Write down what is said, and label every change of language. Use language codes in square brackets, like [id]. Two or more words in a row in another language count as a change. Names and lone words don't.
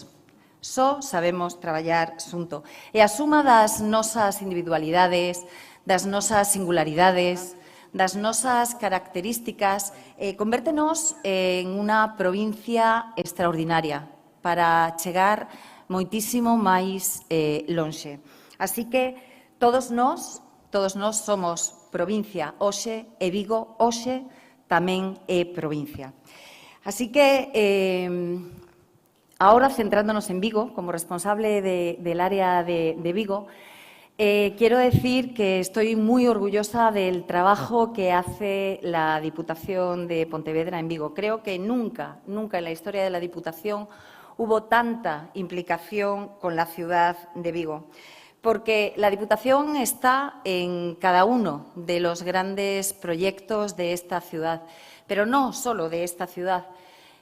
[gl] Só sabemos traballar xunto. E a suma das nosas individualidades, das nosas singularidades, das nosas características, convértenos en unha provincia extraordinaria para chegar moitísimo máis lonxe. Así que todos nós somos provincia hoxe e Vigo hoxe tamén é provincia. [es] Así que, ahora centrándonos en Vigo, como responsable del área de Vigo, quiero decir que estoy muy orgullosa del trabajo que hace la Diputación de Pontevedra en Vigo. Creo que nunca en la historia de la Diputación hubo tanta implicación con la ciudad de Vigo, porque la Diputación está en cada uno de los grandes proyectos de esta ciudad, pero no solo de esta ciudad.